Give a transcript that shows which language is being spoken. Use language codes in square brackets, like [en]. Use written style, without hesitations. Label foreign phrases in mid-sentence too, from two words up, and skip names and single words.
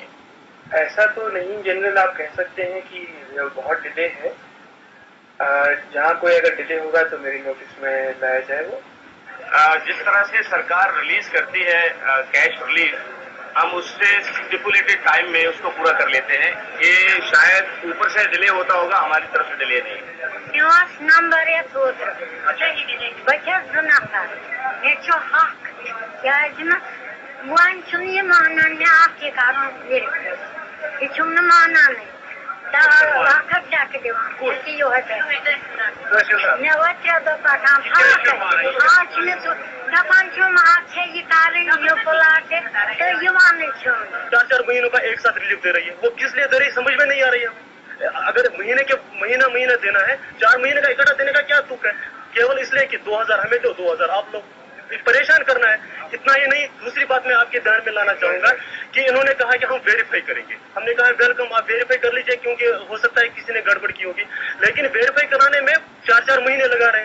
[ur] ایسا تو نہیں، جنرل آپ کہہ سکتے ہیں کہ بہت ڈیلے ہے، جہاں کوئی اگر ڈیلے ہوگا تو میری نوٹس میں لایا جائے وہ۔ جس طرح سے سرکار ریلیز کرتی ہے [en] cash relief, [ur] ہم اس سے [en] stipulated time [ur] میں اس کو پورا کر لیتے ہیں، یہ شاید اوپر سے ڈیلے ہوتا ہوگا، ہماری طرف سے ڈیلے نہیں۔ [ks] نواس نمبر بچہ 2 نفر مے حق کیازِ وۄنۍ چھُنہٕ یہِ مانان مےٚ اکھ یہِ کَرُن ویرِفاے، یہِ چھُم نہٕ مانانٕے، اکھ ہتھ چیکہٕ دِوان یِہوے مےٚ وٲتۍ 3 دۄہ پَکان آز چھِ مےٚ دَپان چھُم اَتھ چھےٚ یہِ کَرٕنۍ یہِ پٕلاٹہِ تہٕ یِوانٕے چھُم۔ [ur] 4 مہینوں کا ایک ساتھ ریلیف دے رہی ہے، وہ کس لیے دے رہی ہے سمجھ میں نہیں آ رہی ہے۔ اگر مہینہ دینا ہے، 4 مہینے کا اکٹھا دینے کا کیا تک ہے؟ کیول اس لیے کہ 2000 ہمیں دو 2000 آپ لوگ پریشان کرنا ہے، اتنا ہی نہیں۔ دوسری بات میں آپ کے دھیان میں لانا چاہوں گا کہ انہوں نے کہا کہ ہم ویریفائی کریں گے، ہم نے کہا ویلکم، آپ ویریفائی کر لیجئے کیونکہ ہو سکتا ہے کسی نے گڑبڑ کی ہوگی، لیکن ویریفائی کرانے میں 4 مہینے لگا رہے ہیں۔